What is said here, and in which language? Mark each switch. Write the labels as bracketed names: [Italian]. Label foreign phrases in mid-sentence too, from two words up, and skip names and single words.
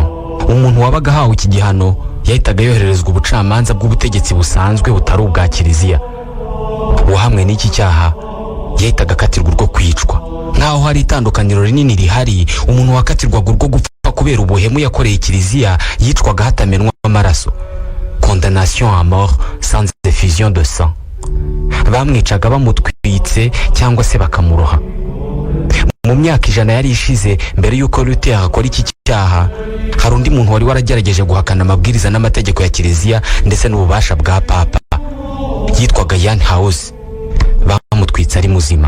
[Kinyarwanda] Umuntu wabaga ahawe iki gihano yahitaga yohererezwa ubucamanza bw'ubutegetsi busanzwe butari ubwa kiliziya. Uwahamwe n'iki cyaha yahitaga akatirwa urwo kwicwa. Nkaho hari itandukaniro rinini rihari, umuntu wakatirwaga urwo gupfa kubera ubuhemu yakoreye kiliziya yicwaga hatamenwa amaraso, [French] condamnation à mort sans effusion de sang. [Kinyarwanda] Bamwicaga bamutwitse cyangwa se bakamuroha. Mu myaka 100 yari ishize mbere yuko Luther akora iki cyaha, hari undi muntu wari waragerageje guhakana amabwiriza n'amategeko ya kiliziya ndetse n'ububasha bwa papa. yitwaga Jan Hus bamutwitse ari muzima.